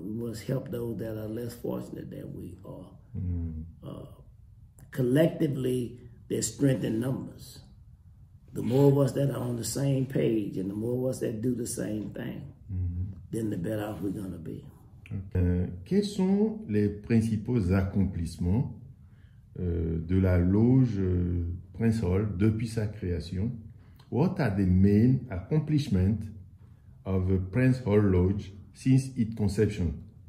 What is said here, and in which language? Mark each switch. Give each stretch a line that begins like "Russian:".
English: We must help those that are less fortunate than we are. Collectively, there's strength in numbers. The more of us that are on the same page and the more of us that do the same thing, then the better off we're going to be.
French: Quels sont les principaux accomplissements de la Loge Prince Hall depuis sa création?
English: What are the main accomplishments of the Prince Hall Lodge since its conception?